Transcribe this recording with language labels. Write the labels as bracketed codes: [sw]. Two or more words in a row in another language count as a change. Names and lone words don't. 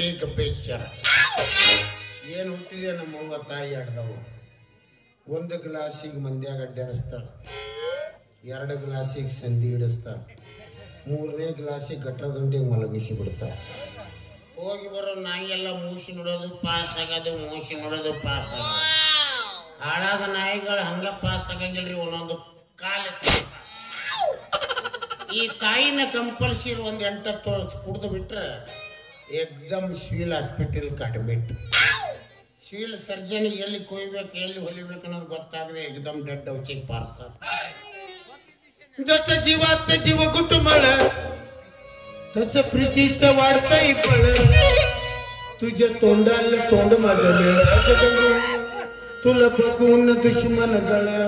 [kn] ಗಬ್ಬೇಚಾರ ಏನ್ ಹುಟ್ಟಿದೆ ನಮ್ಮವ್ವ ತಾಯಿ ಆಡ್ದವು 1 ಗ್ಲಾಸಿಗೆ ಮಂದ್ಯಾಗ ಅಡ್ಡಾಡಿಸ್ತಾಳ 2 ಗ್ಲಾಸಿಗೆ ಸಂಧಿ ಹಿಡಿಸ್ತಾಳ 3ನೇ ಗ್ಲಾಸಿಗೆ ಗಟ್ರಗಂಡಿಗೆ ಮಲಗಿಸಿ ಬಿಡ್ತಾಳ ಹೋಗಿ ಬರೋ ನಾಯಿ ಎಲ್ಲ ಮೂಸಿ ನೋಡೋದು ಪಾಸ್ ಆಗೋದು ಮೂಸಿ ನೋಡೋದು ಪಾಸ್ ಆಗೋದು ಹಾಳಾದ ನಾಯಿಗಳು ಹಂಗ ಪಾಸ್ ಆಗಂಗಿಲ್ರಿ ಒಂದೊಂದು ಕಾಲ ಈ ತಾಯಿನ ಕಂಪಲ್ಸರಿ 8 ವರ್ಷ ಕುಡ್ದು ಬಿಟ್ರೆ ಏಕ್ದಮ್ [en] civil hospital admit civil surgeon [kn] ಎಲ್ಲಿ ಕೊಯ್ಬೇಕು ಎಲ್ಲಿ ಹೊಲಿಬೇಕು ಅನ್ನೋದು ಗೊತ್ತಾಗದೆ ಏಕ್ದಮ್ ಡೆಡ್ ಔಚಿಗೆ ಪಾರ್ಸಲ್ [mr] जसं जीवात जीव गुटमळ तसं प्रीतीचं वाढतंय फळ तुझ्या तोंडाला तोंड माझं तुला बघून दुश्मन गळ